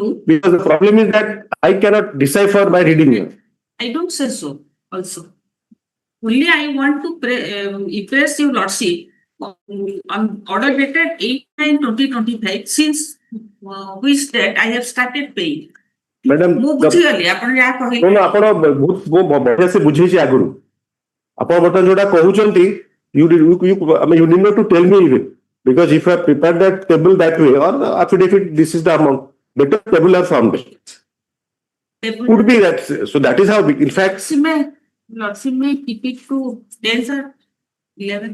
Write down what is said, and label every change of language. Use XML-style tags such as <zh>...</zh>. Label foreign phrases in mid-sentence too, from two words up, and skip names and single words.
<en>Because the problem is that I cannot decipher by reading it. I don't say so also. Only I want to impress your lordship on order dated 8/9/2025 since which date I have started paying. Madam,</en> <or>ମୁଁ ବୁଝିଗଲି ଆପଣ ଯାହା କହିଲେ। ଆପଣ ବଢିଆ ସେ ବୁଝେଇଛି ଆଗରୁ। ଆପଣ ବର୍ତ୍ତମାନ ଯୋଉଟା କହୁଛନ୍ତି,</or> <en>you need not to tell me even, because if I prepare that table that way or the affidavit, this is the amount, better table are formed. Could be that. So that is how, in fact. Lordship may keep it to 10 or 11.</en>